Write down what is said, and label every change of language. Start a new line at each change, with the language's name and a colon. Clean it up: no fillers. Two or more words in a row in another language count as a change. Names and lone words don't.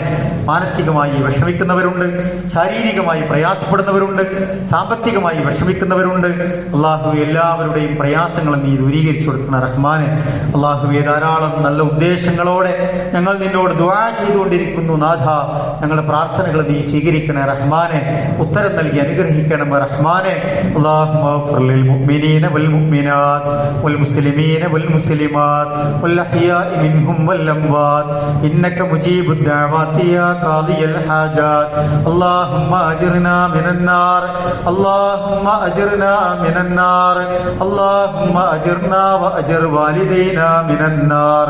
Malayalam: മാനസികമായി വിഷമിക്കുന്നവരുണ്ട്, ശാരീരികമായി പ്രയാസപ്പെടുന്നവരുണ്ട്, സാമ്പത്തികമായി വിഷമിക്കുന്നവരുണ്ട്. അള്ളാഹുവെ, എല്ലാവരുടെയും പ്രയാസങ്ങളും നീ ദൂരീകരിച്ചു കൊടുക്കുന്ന റഹ്മാനെ. അള്ളാഹുവെ, ധാരാളം നല്ല ഉദ്ദേശങ്ങളോടെ ഞങ്ങൾ നിന്നോട് ദുആ ചെയ്തുകൊണ്ടിരിക്കുന്നു നാഥ. ഞങ്ങളുടെ പ്രാർത്ഥനകൾ നീ സ്വീകരിക്കണേ റഹ്മാനെ. ഉത്തരം നൽകി അനുഗ്രഹിക്കണം റഹ്മാനെ.
Arabic: اللهم اغفر للمؤمنين والمؤمنات والمسلمين والمسلمات والأحياء منهم والأموات إنك مجيب الدعوات يا قاضي الحاجات. اللهم أجرنا من النار، اللهم أجرنا من النار، اللهم أجرنا وأجر والدينا من النار.